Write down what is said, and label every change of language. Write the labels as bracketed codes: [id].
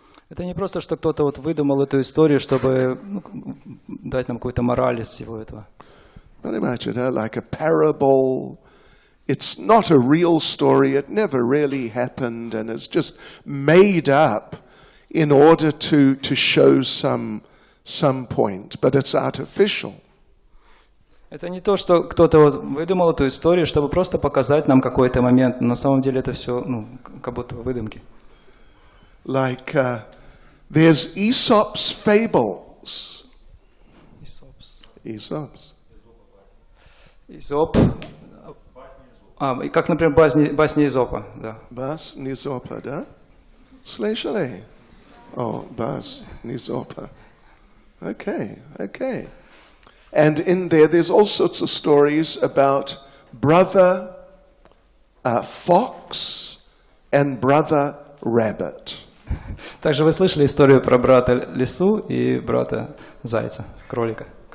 [ru] Это не просто, что кто-то вот выдумал эту историю, чтобы дать нам какую-то мораль из всего этого. [en] Not imagine like a parable. It's not a real story. It never really happened, and it's just made up in order to show some point, but it's artificial. [ru] Это не то, что кто-то вот выдумал эту историю, чтобы просто показать нам какой-то момент, но на самом деле это все, как будто выдумки. [en] Like there's Aesop's fables. Aesop's. [ru] Изоп. Как, например, басни Изопа, да. Басни Изопа, да? Слышали? Басни Изопа. Okay. [en] And in there's all sorts of stories about brother fox and brother rabbit. [ru] Также вы слышали историю про брата лису и брата зайца, кролика.